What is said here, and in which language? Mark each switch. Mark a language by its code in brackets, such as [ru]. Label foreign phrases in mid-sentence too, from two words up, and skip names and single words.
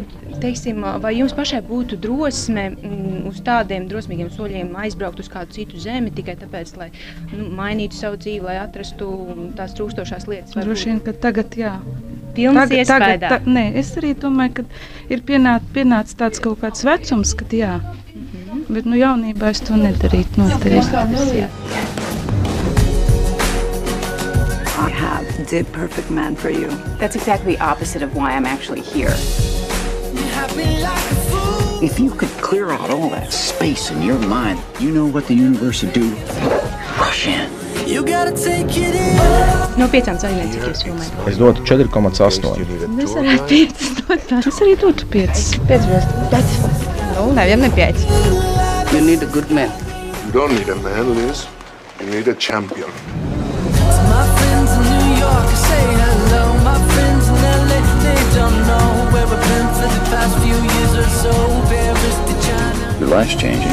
[lv] Teiksim, vai jums pašai būtu drosme uz tādiem drosmīgiem soļiem aizbraukt uz kādu citu zemi tikai tāpēc, lai mainītu savu dzīvi, lai atrastu tās trūkstošās lietas? Droši vien, ka tagad jā. Pilnas iespējā. Nē, es arī domāju, ka ir pienācis tāds kaut kāds vecums, kad jā. Bet jaunībā es to nedarītu noteikti. [en] I have the perfect man for you. That's exactly the opposite of why I'm actually here. If you could clear out all that space in your mind, you know what the universe would do? Rush in. [lv] No 5 zvaigznēm, cik jūs filmējat? Es dotu 4,8. Es arī 5 dotu. Es arī dotu 5. 5. Nevienam 5. [en] You need a good man. You don't need a man, Liz. You need a champion. My friends in New York say hello. My friends in LA, they don't know where Your life's changing.